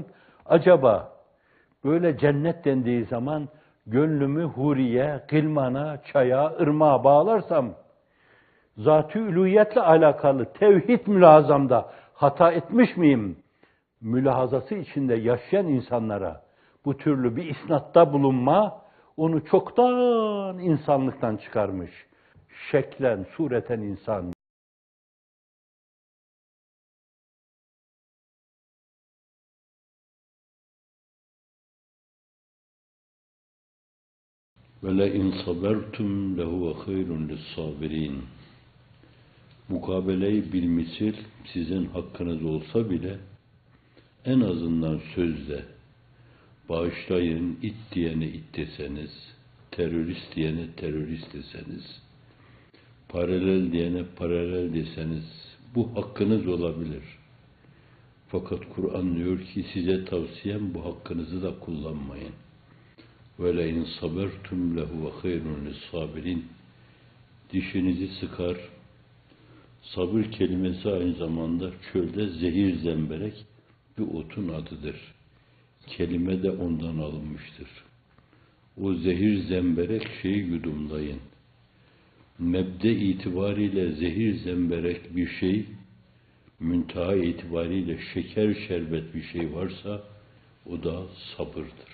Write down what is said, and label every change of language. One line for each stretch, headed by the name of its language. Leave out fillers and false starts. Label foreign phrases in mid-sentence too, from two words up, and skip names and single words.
Turkish: Acaba böyle cennet dendiği zaman gönlümü huriye, gılmana, çaya, ırmağa bağlarsam zat-ı üluhiyetle alakalı tevhid mülahazamda hata etmiş miyim? Mülahazası içinde yaşayan insanlara bu türlü bir isnatta bulunma onu çoktan insanlıktan çıkarmış. Şeklen, sureten insan.
Arabic: وَلَاِنْ صَبَرْتُمْ لَهُوَ خَيْرٌ لِلصَّابِرِينَ.
Turkish: Mukabele-i bilmisil sizin hakkınız olsa bile en azından sözle bağışlayın, it diyene it deseniz, terörist diyene terörist deseniz, paralel diyene paralel deseniz, bu hakkınız olabilir. Fakat Kur'an diyor ki size tavsiyem bu hakkınızı da kullanmayın.
Arabic: وَلَاِنْ صَبَرْتُمْ لَهُ وَخَيْرٌ لِلصَّابِرِينَ.
Turkish: Dişinizi sıkar. Sabır kelimesi aynı zamanda çölde zehir zemberek bir otun adıdır. Kelime de ondan alınmıştır. O zehir zemberek şeyi yudumlayın. Mebde itibariyle zehir zemberek bir şey, münteha itibariyle şeker şerbet bir şey varsa o da sabırdır.